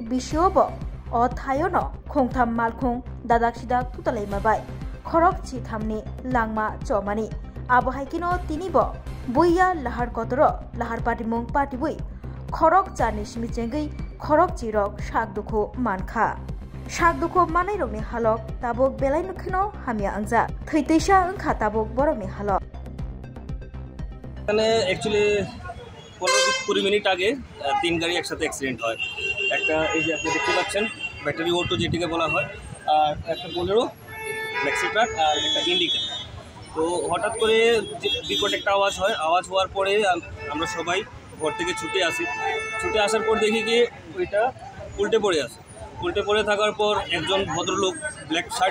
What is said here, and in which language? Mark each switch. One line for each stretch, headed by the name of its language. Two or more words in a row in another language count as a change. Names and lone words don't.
Kok Borok: bishobo o thayono khongtham malkhong dadak sidak utalema bai khorok chi thamni langma chomani abo haikino tinibo buya lahar kotoro lahar party bui khorok charni simi chengai khorok chirok sakdukho manka sakdukho manai rokni halok tabok belai nukhino hamia angja thৈতেইসা ওংখা tabok borokni halok
Bangla: এখানে অ্যাকচুয়ালি 15-20 মিনিট আগে তিন গাড়ি একসাথে অ্যাক্সিডেন্ট হয় একটা এই যে আপনি দেখতে পাচ্ছেন
English: battery auto
Bangla: যেটিকে বলা হয় আর একটা বোলেরো ম্যাক্সি ট্রাক আর একটা ইন্ডিকা তো হঠাৎ করে বিকট একটা আওয়াজ হওয়ার পরে আমরা সবাই ঘর থেকে ছুটে আসার পর দেখি কি ওইটা উল্টে পড়ে থাকার পর একজন ভদ্রলোক
English: black shirt